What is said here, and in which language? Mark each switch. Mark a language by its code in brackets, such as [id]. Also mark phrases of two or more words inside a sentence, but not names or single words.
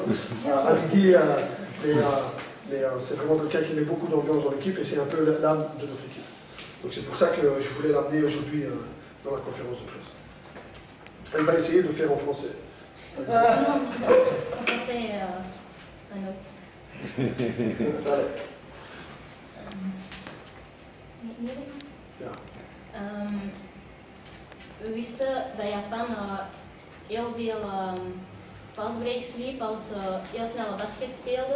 [fr] À midi, c'est vraiment quelqu'un qui met beaucoup d'ambiance dans l'équipe et c'est un peu l'âme de notre équipe. Donc c'est pour ça que je voulais l'amener aujourd'hui dans la conférence de presse. Elle va essayer de faire en français. En français, non. [nl] Nederlands? Ja. We wisten dat Japan heel veel fastbreaks liep als ze heel snelle basket speelden.